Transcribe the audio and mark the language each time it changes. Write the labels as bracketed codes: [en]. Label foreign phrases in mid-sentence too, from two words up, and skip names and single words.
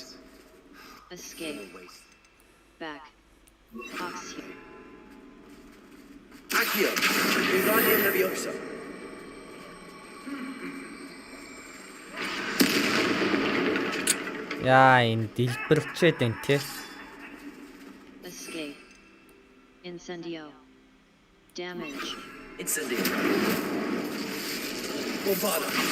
[en] Escape. Back. Oxy. Accio! Wingardium Leviosa! [mn] Яа, энэ дэлбэрчээд байна те. [en] Escape. Incendio. Damage. Incendio. Bombarda!